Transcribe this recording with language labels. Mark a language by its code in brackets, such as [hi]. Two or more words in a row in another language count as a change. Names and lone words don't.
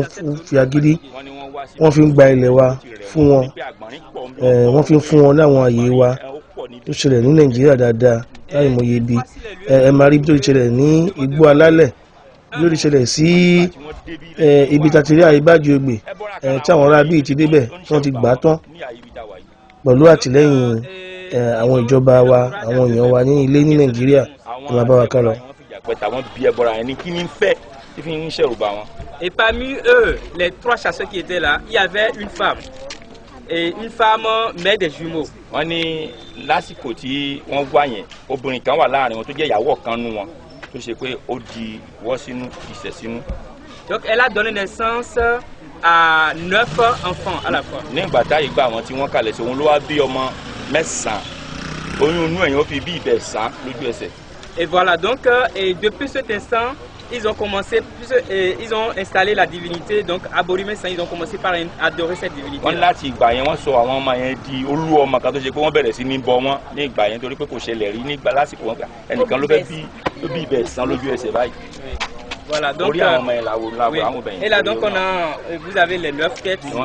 [yo] fi agídí wọ́n fi ń gba ilẹ̀ wa fún wọn wọ́n fi ń fún wọn láwọn àyè wa tó ṣẹlẹ̀ ní Nàìjíríà dáadáa láì mọ̀ iye bí ẹ máa rí bí tó ṣẹlẹ̀ ní Igbó Alálẹ̀ lórí ṣẹlẹ̀ sí ibi tàtírí àyíbájú ògbè tí àwọn ará bíi ti débẹ̀ tí wọ́n ti gbà tán pẹ̀lú àtìlẹ́yìn àwọn ìjọba wa àwọn èèyàn wa ní ilé ní Nàìjíríà tó máa bá wa ká lọ. [fr] Et parmi eux, les 3 chasseurs qui étaient là, il y avait une femme. Et une femme mère des jumeaux. [yo] Wọ́n ní lásìkò tí wọ́n wá yẹn obìnrin kan wà láàrin wọn tó jẹ́ ìyàwó kan nú wọn tó ṣe pé ó di wọ́ sínú ìṣẹ́ sínú. [fr] Donc elle a donné naissance à 9 enfants à la fois. [yo] Ní ìgbà táyé gba àwọn tí wọ́n kalẹ̀ sí òun ló wá bí ọmọ 9 oyún inú ẹ̀yìn ó fi bí ibẹ̀ sàn lójú ẹsẹ̀. [fr] Et voilà donc et depuis cet instant ils ont commencé, ils ont installé la divinité, donc à Borimesa, ils ont commencé par adorer cette divinité. [yo] Wọ́n láti ìgbà yẹn wọ́n sọ àwọn ọmọ yẹn di olú ọmọ kan tó ṣe pé wọ́n bẹ̀rẹ̀ sí ní bọ wọn ní ìgbà yẹn torí pé kò ṣẹlẹ̀ rí nígbà lásìkò wọn ẹnìkan ló fẹ́ bí ibẹ̀ sàn lójú ẹsẹ̀ báyìí. [fr] Voilà, donc oui. Et là donc on a, vous avez les 9 quêtes.